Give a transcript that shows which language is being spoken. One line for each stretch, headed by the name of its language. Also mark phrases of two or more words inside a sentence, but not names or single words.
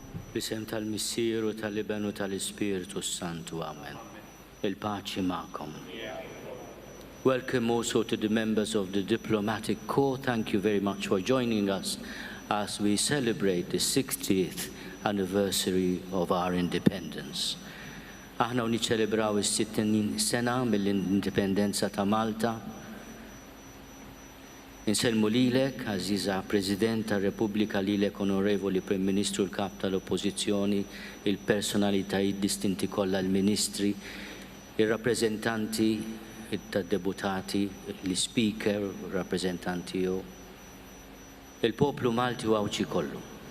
Maltese: Bisem tal-Missieru tal-Ibenu tal-Ispiritu Santu, Amen. Il-paċi ma'kom.
English: Welcome also to the members of the Diplomatic Corps. Thank you very much for joining us as we celebrate the 60th anniversary of our independence.
Maltese: Aħna niċċelebraw is-60 sena mill-indipendenza ta' Malta. Inselmu lilek, Aziza President tar-Repubblika, lilek Onorevoli Prim Ministru, l-Kap tal-Oppożizzjoni, il-personalitajiet distinti kollha, l-Ministri, ir-rappreżentanti tad-deputati, l-Speaker, rappreżentanti il-poplu Malti u għawċi kollu.